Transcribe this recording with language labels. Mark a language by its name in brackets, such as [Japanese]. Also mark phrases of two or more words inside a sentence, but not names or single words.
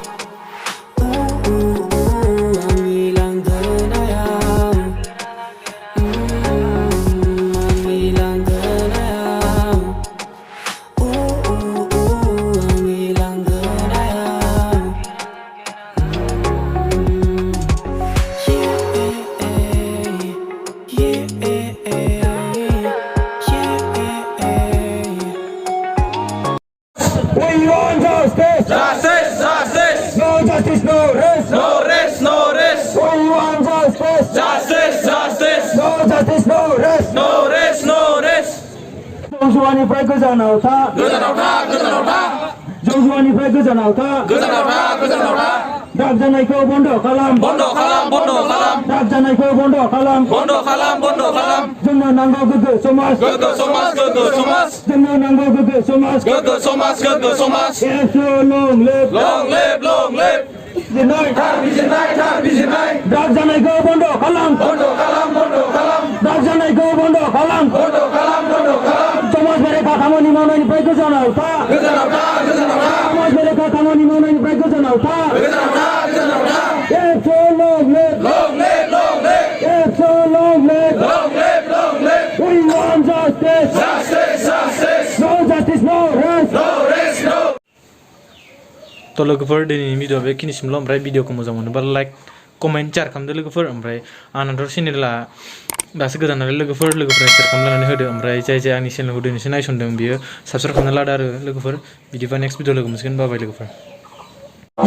[Bodo] आंनि लांगोनायाव आंनि लांगोनायाव आंनि लांगोनायाव [English] We want justice! Justice! Justice! No justice, no rest! No rest! No rest! We want justice! Justice! Justice! No justice, no rest! No rest! No rest! [Bodo] जौजुवानिफ्राय गोजानाव था! गोजानाव था! गोजानाव था! जौजुवानिफ्राय गोजानाव था! गोजानाव था! गोजानाव था! ड्राग जानायखौ बन्द खालाम! बन्द खालाम! बन्द खालाम! ड्राग जानायखौ बन्द खालाम! बन्द खालाम! बन्द खालाम! जोंनो नांगौ गोग्गो समाज! गोग्गो समाज! गोग्गो समाज! जोंनो नांगौ गोग्गो समाज! गोग्गो समाज! गोग्गो समाज! [English] Yes, long live! Long live! Long live! [Bodo] बिजिरनाय! थार बिजिरनाय! थार बिजिरनाय! ड्राग जानायखौ बन्द खालाम! बन्द खालाम! बन्द खालाम! ड्राग जानायखौ बन्द खालाम! बन्द खालाम! बन्द खालाम! समाज बेरेखा खामानि मावनायनिफ्राय गोजानाव था! गोजानाव था! गोजानाव था! समाज बेरेखा खामानि मावनायनिफ्राय गोजानाव था! गोजानाव था! गोजानाव था! [English] Yes, long live! Long live! Long live! Yes, long live! Long live! Long live! We want justice! Justice! Justice! No justice, no rest! No rest! No! [Bodo] थ' लोगोफोर दिनैनि भिडिअआ बेखिनिसिमल' ओमफ्राय भिडिअखौ मोजां मोनोबा [English] like comment share [Bodo] खालामदो लोगोफोर ओमफ्राय आंनाथ' चेनेला दासो गोदान नालाय लोगोफोरा शेयार खालामनानै होदो ओमफ्राय जाय आंनि चेनेलखौ दिनैसो नायसनदों बियो साबस्क्राइब खालामना लादो आरो लोगोफोर बिदिबा [English] next video [Bodo] लोगो मोनसिगोन [English] bye bye [Bodo] लोगोफोर